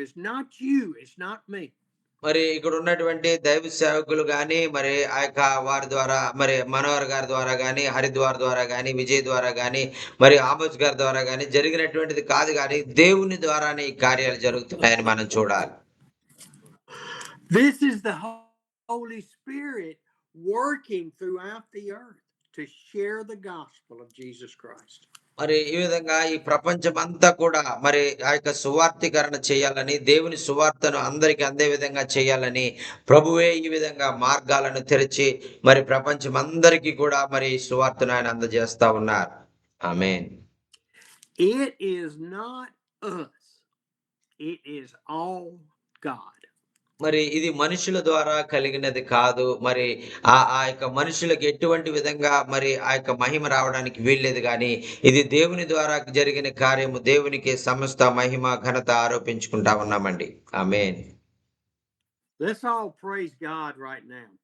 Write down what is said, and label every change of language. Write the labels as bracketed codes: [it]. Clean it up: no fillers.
[en] It's not you, it's not me. [te] మరి ఇక్కడ ఉన్నటువంటి దైవ సేవకులు గాని, మరి ఆ యొక్క వారి ద్వారా, మరి మనోహర్ గారి ద్వారా గాని, హరిద్వార్ ద్వారా గాని, విజయ్ ద్వారా గాని, మరి ఆమోస్ గారి ద్వారా గాని జరిగినటువంటిది కాదు, కానీ దేవుని ద్వారానే ఈ కార్యాలు జరుగుతున్నాయని మనం చూడాలి. [en] This is the Holy Spirit working throughout the earth to share the gospel of Jesus Christ. [te] మరి ఈ విధంగా ఈ ప్రపంచమంతా కూడా మరి ఆ యొక్క సువార్తీకరణ చేయాలని, దేవుని సువార్తను అందరికి అందే విధంగా చేయాలని ప్రభువే ఈ విధంగా మార్గాలను తెరిచి మరి ప్రపంచమందరికీ కూడా మరి సువార్తను ఆయన అందజేస్తా ఉన్నారు. ఆమేన్. [en] It is not us. It is all God. [te] మరి ఇది మనుషుల ద్వారా కలిగినది కాదు. మరి ఆ యొక్క మనుషులకు ఎటువంటి విధంగా మరి ఆ యొక్క మహిమ రావడానికి వీల్లేదు, కానీ ఇది దేవుని ద్వారా జరిగిన కార్యము. దేవునికి సమస్త మహిమ ఘనత ఆరోపించుకుంటా ఉన్నామండి. ఆమేన్. [en] Let's all praise God right now.